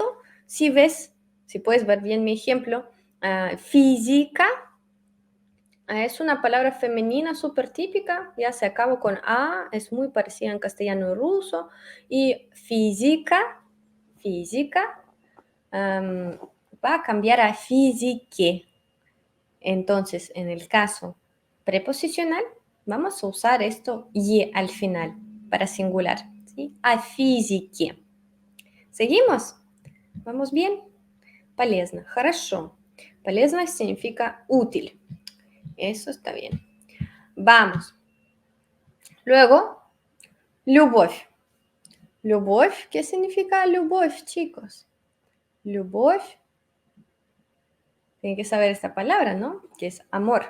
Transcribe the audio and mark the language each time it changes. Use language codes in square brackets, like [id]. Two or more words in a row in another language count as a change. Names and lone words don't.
[es] Si ves, si puedes ver bien mi ejemplo, física es una palabra femenina súper típica, ya se acaba con A, es muy parecida en castellano y ruso, y física, física, va a cambiar a físique. Entonces, en el caso preposicional, vamos a usar esto y al final para singular, ¿sí? A físiке. ¿Seguimos? ¿Vamos bien? [ru] Полезно. Хорошо. Полезно [es] significa útil. Eso está bien. Vamos. Luego, [ru] любовь. Любовь, [es] ¿qué significa любовь, chicos? Любовь, tienen que saber esta palabra, ¿no? Que es amor.